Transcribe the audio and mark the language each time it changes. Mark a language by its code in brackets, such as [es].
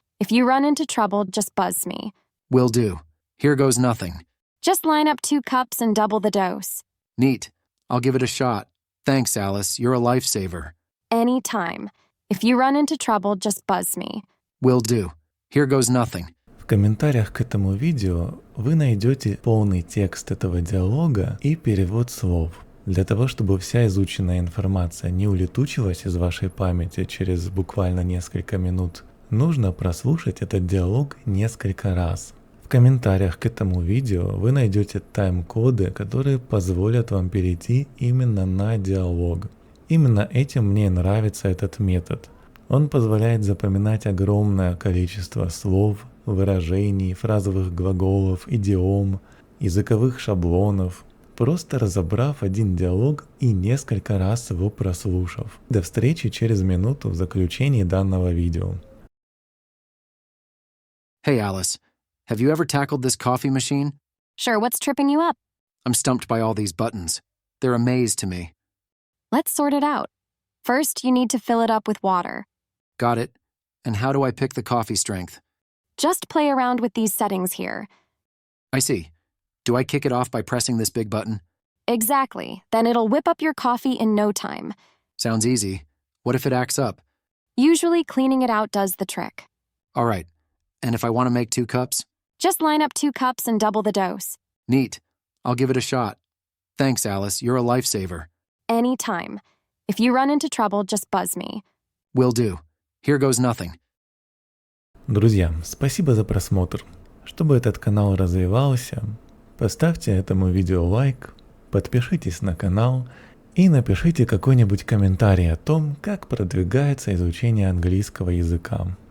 [en] If you run into trouble, just buzz me. Will do. Here goes nothing. Just line up 2 cups and double the dose. Neat. I'll give it a shot. Thanks, Alice. You're a lifesaver. Anytime. If you run into trouble, just buzz me. Will do. Here goes nothing. [ru] В комментариях к этому видео вы найдете полный текст этого диалога и перевод слов. Для того, чтобы вся изученная информация не улетучилась из вашей памяти через буквально несколько минут, нужно прослушать этот диалог несколько раз. В комментариях к этому видео вы найдете тайм-коды, которые позволят вам перейти именно на диалог. Именно этим мне нравится этот метод. Он позволяет запоминать огромное количество слов, выражений, фразовых глаголов, идиом, языковых шаблонов, просто разобрав один диалог и несколько раз его прослушав. До встречи через минуту в заключении данного видео. [en] Hey, Alice. Have you ever tackled this coffee machine? Sure, what's tripping you up? I'm stumped by all these buttons. They're a maze to me. Let's sort it out. First, you need to fill it up with water. Got it. And how do I pick the coffee strength? Just play around with these settings here. I see. Do I kick it off by pressing this big button? Exactly. Then it'll whip up your coffee in no time. Sounds easy. What if it acts up? Usually, cleaning it out does the trick. All right. And if I want to make 2 cups? Just line up 2 cups and double the dose. Neat. I'll give it a shot. Thanks, Alice. You're a lifesaver. Anytime. If you run into trouble, just buzz me. Will do. Here goes nothing. [ru] Друзья, спасибо за просмотр. Чтобы этот канал развивался, поставьте этому видео лайк, подпишитесь на канал и напишите какой-нибудь комментарий о том, как продвигается изучение английского языка.